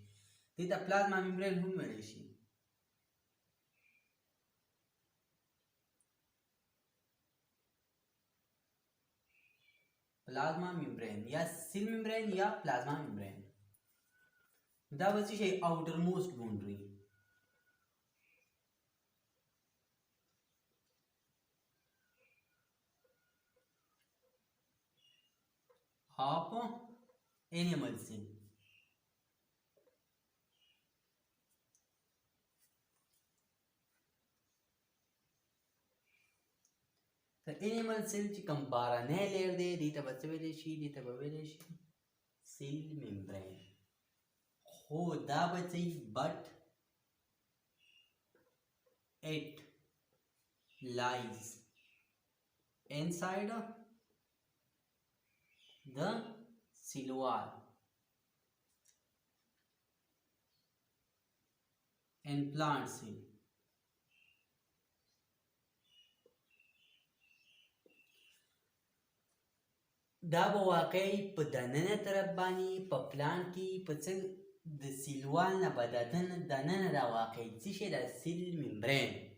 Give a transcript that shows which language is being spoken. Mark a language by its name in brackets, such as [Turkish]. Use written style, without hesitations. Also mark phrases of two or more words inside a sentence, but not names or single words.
[Pashto] دې ته [English] plasma membrane [Pashto] هم ویلی شي. [English] plasma membrane [Pashto] یا [English] cell membrane [Pashto] یا [English] plasma membrane. [Pashto] دا به څه شي؟ [English] outermost boundary. of animal cell. The animal cell [Pashto] چې کوم بارانه لیر دی دې ته به څه ویلی شي؟ دې ته به ویلی شي [English] cell membrane. [Pashto] خو دا به څه وي؟ [English] but it lies inside the cell wall and plant cell. [Pashto] دا به واقعي په دننه طرف باندې په پلانټ کې په څه د سیلوال نه به دننه دا واقعي څه شی دا [English] cell membrane.